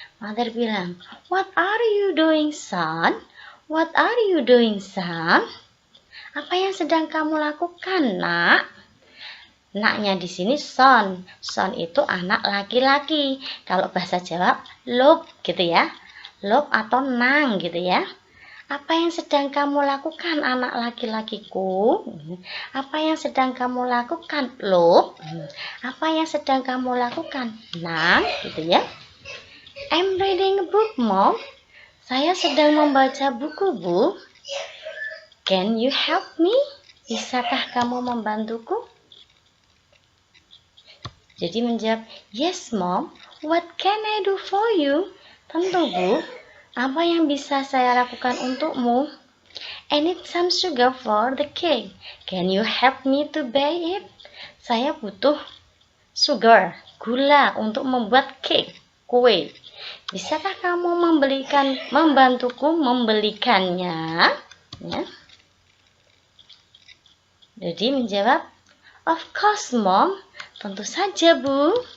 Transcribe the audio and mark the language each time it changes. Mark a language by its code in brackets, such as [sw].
[en] Mother bilang, "What are you doing, son? What are you doing, son?" [id] Apa yang sedang kamu lakukan, nak? Naknya di sini son. Son itu anak laki-laki. Kalau bahasa Jawa, lop gitu ya. Lop atau nang gitu ya. Apa yang sedang kamu lakukan, anak laki-lakiku? Apa yang sedang kamu lakukan, lop? Apa yang sedang kamu lakukan, nang? Gitu ya. [en] I'm reading a book, mom. [id] Saya sedang membaca buku, bu. [en] Can you help me? [id] Bisakah kamu membantuku? Jadi menjawab, [en] yes mom, what can I do for you? [id] Tentu bu, apa yang bisa saya lakukan untukmu? [en] I need some sugar for the cake. Can you help me to buy it? [id] Saya butuh sugar, gula untuk membuat cake, kue. Bisakah kamu membantuku membelikannya? Ya. Jadi menjawab, [en] of course mom, [id] tentu saja bu.